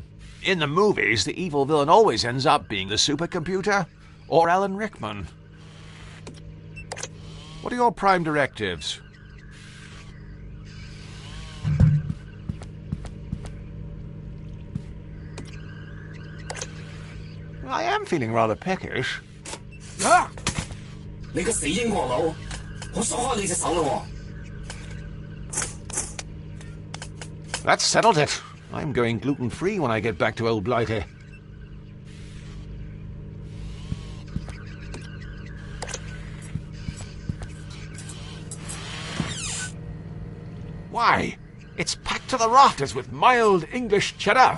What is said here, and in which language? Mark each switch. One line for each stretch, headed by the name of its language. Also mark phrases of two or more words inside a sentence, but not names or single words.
English: In the movies, the evil villain always ends up being the supercomputer or Alan Rickman. What are your prime directives? I am feeling rather peckish. Ah!
Cantonese: 你個死英國佬，我鎖開你隻手啦喎！
English: That's settled it. I'm going gluten-free when I get back to Old Blighty. Why? It's packed to the rafters with mild English cheddar.